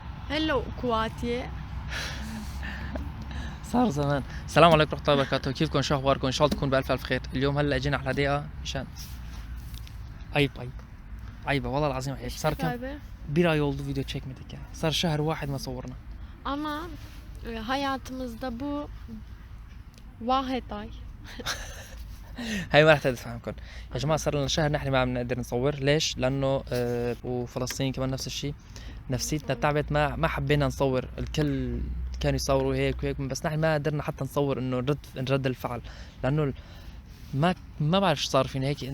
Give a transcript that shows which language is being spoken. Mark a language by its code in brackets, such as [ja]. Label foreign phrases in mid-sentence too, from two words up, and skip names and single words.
[ar] هلو كواتي. صار زمان. السلام عليكم ورحمة الله وبركاته، كيفكم؟ شو اخباركم؟ ان شاء الله تكون بألف ألف خير. اليوم هلا اجينا على دقيقة مشان عيب عيبة والله العظيم عيب. صار كم [tr] bir ay oldu video çekmedik ya. [ar] صار شهر واحد ما صورنا. [tr] Ama hayatımızda bu واحد ay. [ar] هاي ما رح تفهمكم يا جماعة. صار لنا شهر نحن ما عم نقدر نصور. ليش؟ لأنه وفلسطين كمان نفس الشيء، نفسيتنا تعبت، ما حبينا نصور. الكل كانوا يصوروا هيك وهيك، بس نحن ما قدرنا حتى نصور انه نرد الفعل، لأنه ما بعرف ايش صار فينا هيك.